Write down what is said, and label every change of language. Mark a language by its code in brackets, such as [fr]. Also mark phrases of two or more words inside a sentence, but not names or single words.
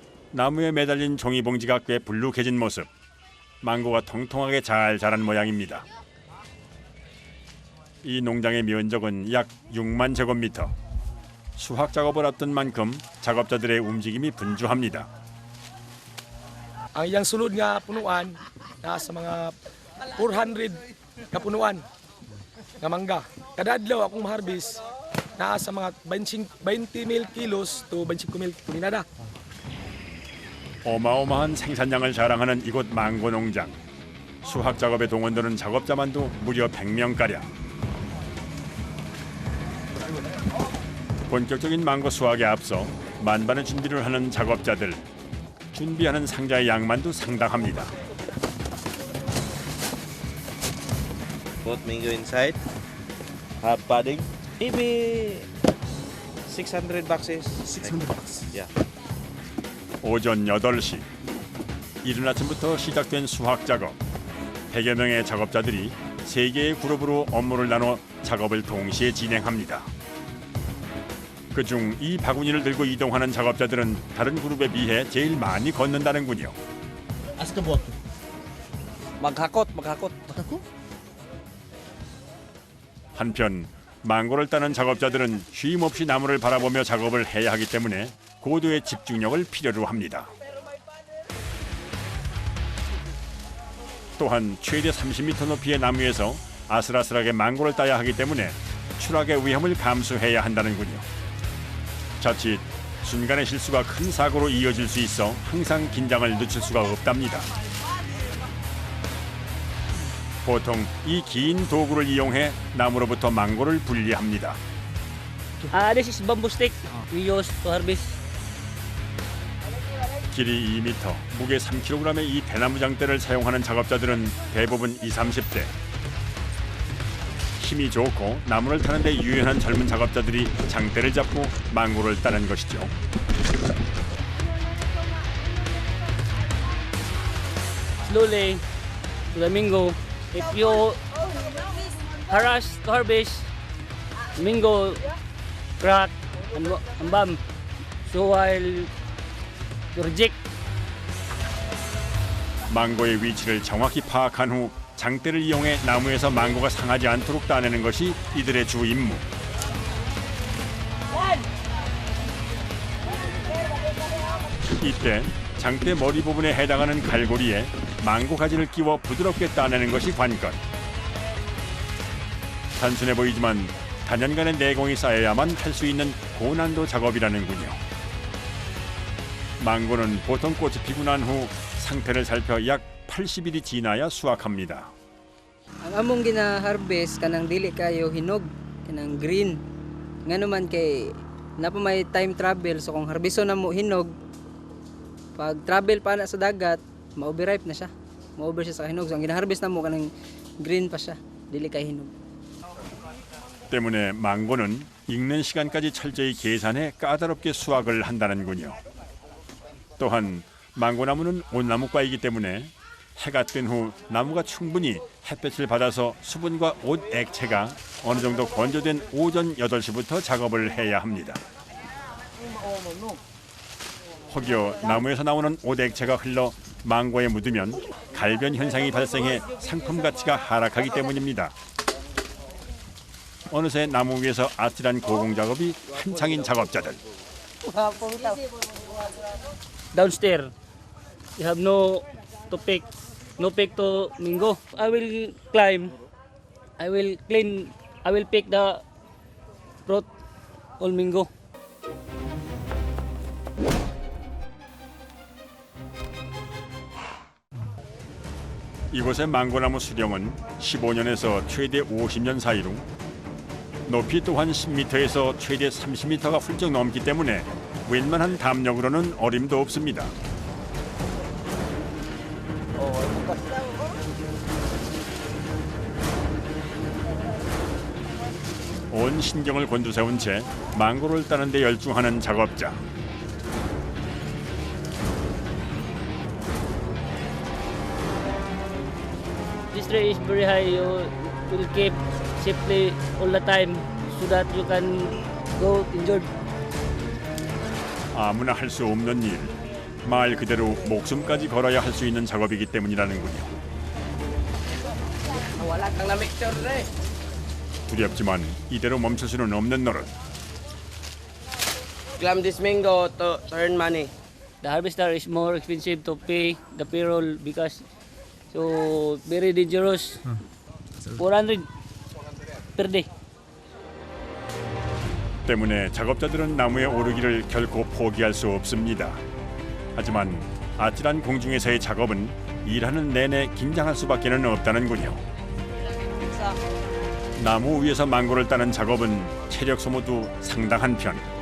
[ko] 나무에 매달린 종이봉지가 꽤 불룩해진 모습. 망고가 통통하게 잘 자란 모양입니다. 이 농장의 면적은 약 6만 제곱미터. 수확 작업을 앞둔 만큼 작업자들의 움직임이 분주합니다. [ceb] Ang iyang sulod nga punuan nasa mga 400 ka punuan nga mangga. Kada adlaw akong maharbis nasa mga 20,000 kilos to 25,000 tonelada. [ko] 어마어마한 생산량을 자랑하는 이곳 망고 농장. 수확 작업에 동원되는 작업자만도 무려 100명가량. 본격적인 망고 수확에 앞서 만반의 준비를 하는 작업자들. 준비하는 상자의 양만도 상당합니다. [en] Put mango inside. Have padding. Maybe 600 boxes. 600 boxes. Yeah. [ko] 오전 8시. 이른 아침부터 시작된 수확 작업. 100여 명의 작업자들이 3개의 그룹으로 업무를 나눠 작업을 동시에 진행합니다. 그중 이 바구니를 들고 이동하는 작업자들은 다른 그룹에 비해 제일 많이 걷는다는군요. [ceb] Asa ka buhat? Maghakot. Ako? [ko] 한편 망고를 따는 작업자들은 쉼 없이 나무를 바라보며 작업을 해야 하기 때문에 고도의 집중력을 필요로 합니다. 또한 최대 30m 높이의 나무에서 아슬아슬하게 망고를 따야 하기 때문에 추락의 위험을 감수해야 한다는군요. 자칫 순간의 실수가 큰 사고로 이어질 수 있어 항상 긴장을 늦출 수가 없답니다. 보통 이 긴 도구를 이용해 나무로부터 망고를 분리합니다. [en] This is bamboo stick we use to harvest. [ko] 길이 2m, 무게 3kg의 이 대나무 장대를 사용하는 작업자들은 대부분 20, 30대. 힘이 좋고 나무를 타는 데 유연한 젊은 작업자들이 장대를 잡고 망고를 따는 것이죠. [en] Slowly to the mango. If you harass to harvest, mango crack and bump. So while you reject. [ko] 망고의 위치를 정확히 파악한 후 장대를 이용해 나무에서 망고가 상하지 않도록 따내는 것이 이들의 주 임무. 이때 장대 머리 부분에 해당하는 갈고리에 망고 가지를 끼워 부드럽게 따내는 것이 관건. 단순해 보이지만 단연간의 내공이 쌓여야만 할 수 있는 고난도 작업이라는군요. 망고는 보통 꽃이 피고 난 후 상태를 살펴 약 80일이 지나야 수확합니다. [ceb] Ang among gina-harvest kanang dili kayo hinog, kanang green. Ngano man kay napa may [en] time travel [ceb] so kung harbiso na mo hinog, pag travel pa na sa dagat, ma-overripe na siya. Ma-over siya sa hinog. So ang gina-harvest na mo kanang green pa siya, dili kay hinog. [ko] 때문에 망고는 익는 시간까지 철저히 계산해 까다롭게 수확을 한다는군요. 또한 망고나무는 옷나무과이기 때문에 해가 뜬 후 나무가 충분히 햇볕을 받아서 수분과 옷 액체가 어느 정도 건조된 오전 8시부터 작업을 해야 합니다. 혹여 나무에서 나오는 옷 액체가 흘러 망고에 묻으면 갈변 현상이 발생해 상품 가치가 하락하기 때문입니다. 어느새 나무 위에서 아찔한 고공 작업이 한창인 작업자들. [en] Downstairs, you have no pick to mango. I will climb. I will clean. I will pick the fruit, all mango. [ko] 이곳의 망고나무 수령은 15년에서 최대 50년 사이로 높이 또한 10m에서 최대 30m가 훌쩍 넘기 때문에 웬만한 담력으로는 어림도 없습니다. 온 신경을 곤두세운 채 망고를 따는 데 열중하는 작업자. [en] This tree is very high. You will keep safely all the time so that you can go injured. [ko] 아무나 할 수 없는 일. 말 그대로 목숨까지 걸어야 할 수 있는 작업이기 때문이라는군요. 두렵지만 이대로 멈출 수는 없는 노릇. [en] Climb this mango to earn money. The harvester is more expensive to pay the payroll because so very dangerous. 400 per day. [ko] 때문에 작업자들은 나무에 오르기를 결코 포기할 수 없습니다. 하지만 아찔한 공중에서의 작업은 일하는 내내 긴장할 수밖에는 없다는군요. 나무 위에서 망고를 따는 작업은 체력 소모도 상당한 편.